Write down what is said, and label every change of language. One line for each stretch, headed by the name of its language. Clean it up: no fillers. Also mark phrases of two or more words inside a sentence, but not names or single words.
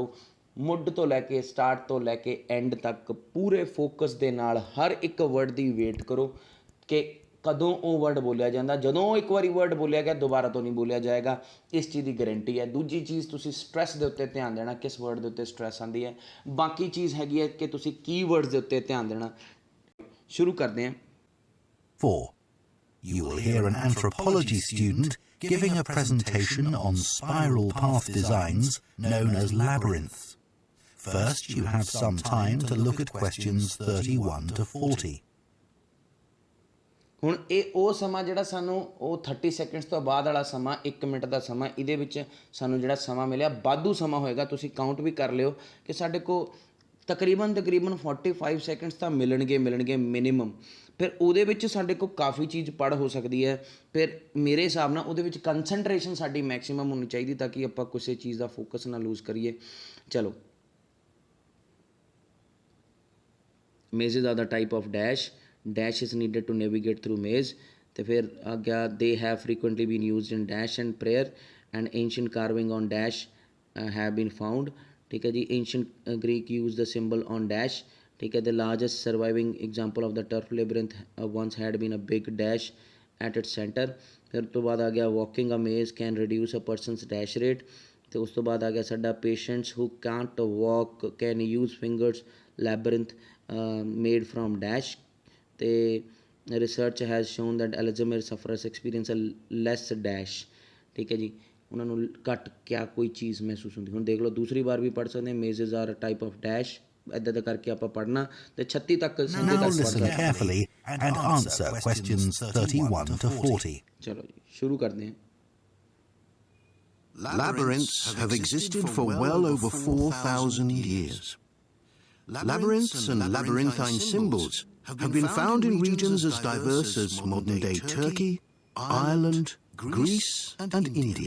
Punjabi: ਮੁੱਢ ਤੋਂ ਲੈ ਕੇ ਸਟਾਰਟ ਤੋਂ ਲੈ ਕੇ ਐਂਡ ਤੱਕ ਪੂਰੇ ਫੋਕਸ ਦੇ ਨਾਲ ਹਰ ਇੱਕ ਵਰਡ ਦੀ ਵੇਟ ਕਰੋ ਕਿ ਕਦੋਂ ਉਹ ਵਰਡ ਬੋਲਿਆ ਜਾਂਦਾ। ਜਦੋਂ ਇੱਕ ਵਾਰੀ ਵਰਡ ਬੋਲਿਆ ਗਿਆ ਦੁਬਾਰਾ ਤੋਂ ਨਹੀਂ ਬੋਲਿਆ ਜਾਏਗਾ, ਇਸ ਚੀਜ਼ ਦੀ ਗਾਰੰਟੀ ਹੈ। ਦੂਜੀ ਚੀਜ਼, ਤੁਸੀਂ ਸਟ੍ਰੈਸ ਦੇ ਉੱਤੇ ਧਿਆਨ ਦੇਣਾ, ਕਿਸ ਵਰਡ ਦੇ ਉੱਤੇ ਸਟ੍ਰੈਸ ਆਉਂਦੀ ਹੈ। ਬਾਕੀ ਚੀਜ਼ ਹੈਗੀ ਹੈ ਕਿ ਤੁਸੀਂ ਕੀਵਰਡਸ ਦੇ ਉੱਤੇ ਧਿਆਨ ਦੇਣਾ। ਸ਼ੁਰੂ ਕਰਦੇ ਹਾਂ। 4.
English: You will hear an anthropology student giving a presentation on spiral path designs known as labyrinths. First, you have some time to look at questions 31 to 40.
Punjabi: ਹੁਣ ਇਹ ਉਹ ਸਮਾਂ ਜਿਹੜਾ ਸਾਨੂੰ ਉਹ 30 ਸੈਕਿੰਡਸ ਤੋਂ ਬਾਅਦ ਵਾਲਾ ਸਮਾਂ, 1 ਮਿੰਟ ਦਾ ਸਮਾਂ, ਇਹਦੇ ਵਿੱਚ ਸਾਨੂੰ ਜਿਹੜਾ ਸਮਾਂ ਮਿਲਿਆ ਵਾਧੂ ਸਮਾਂ ਹੋਏਗਾ। ਤੁਸੀਂ ਕਾਊਂਟ ਵੀ ਕਰ ਲਿਓ ਕਿ ਸਾਡੇ ਕੋਲ ਤਕਰੀਬਨ 45 ਸੈਕਿੰਡਸ ਤਾਂ ਮਿਲਣਗੇ ਮਿਨੀਮਮ। ਫਿਰ ਉਹਦੇ ਵਿੱਚ ਸਾਡੇ ਕੋਲ ਕਾਫੀ ਚੀਜ਼ ਪੜ੍ਹ ਹੋ ਸਕਦੀ ਹੈ। ਫਿਰ ਮੇਰੇ ਹਿਸਾਬ ਨਾਲ ਉਹਦੇ ਵਿੱਚ ਕੰਸਨਟਰੇਸ਼ਨ ਸਾਡੀ ਮੈਕਸੀਮਮ ਹੋਣੀ ਚਾਹੀਦੀ ਤਾਂ ਕਿ ਆਪਾਂ ਕਿਸੇ ਚੀਜ਼ ਦਾ ਫੋਕਸ ਨਾ ਲੂਜ਼ ਕਰੀਏ।
English: ਚਲੋ, mazes are the type of dash, dash is needed to navigate through maze।
Punjabi: ਤੇ ਫਿਰ ਆ ਗਿਆ
English: they have frequently been used in dash and prayer and ancient carving on dash have been found।
Punjabi: ਠੀਕ ਹੈ ਜੀ।
English: ancient Greek used the symbol on dash।
Punjabi: ਠੀਕ ਹੈ।
English: the largest surviving example of the turf labyrinth once had been a big dash at its center।
Punjabi: ਫਿਰ ਤੋਂ ਬਾਅਦ ਆ ਗਿਆ
English: walking a maze can reduce a person's dash rate।
Punjabi: ਅਤੇ ਉਸ ਤੋਂ ਬਾਅਦ ਆ ਗਿਆ ਸਾਡਾ
English: patients who can't walk can use fingers labyrinth made from dash। ਅਤੇ research has shown that Alzheimer sufferers experience a less dash.
Punjabi: ਠੀਕ ਹੈ ਜੀ, ਉਹਨਾਂ ਨੂੰ ਘੱਟ ਕਿਆ ਕੋਈ ਚੀਜ਼ ਮਹਿਸੂਸ ਹੁੰਦੀ। ਹੁਣ ਦੇਖ ਲਓ, ਦੂਸਰੀ ਵਾਰ ਵੀ ਪੜ੍ਹ ਸਕਦੇ ਹਾਂ।
English: mazes are type of dash,
Punjabi: ਇੱਦਾਂ ਦਾ ਕਰਕੇ ਆਪਾਂ ਪੜ੍ਹਨਾ ਅਤੇ 36 ਤੱਕ
English: carefully and answer questions 31 to 40.
Punjabi: ਚਲੋ ਜੀ, ਸ਼ੁਰੂ ਕਰਦੇ ਹਾਂ।
English: Labyrinths have existed for well over 4,000 years. Labyrinths and labyrinthine symbols have been found in regions as diverse as modern-day Turkey, Ireland, Greece, and India.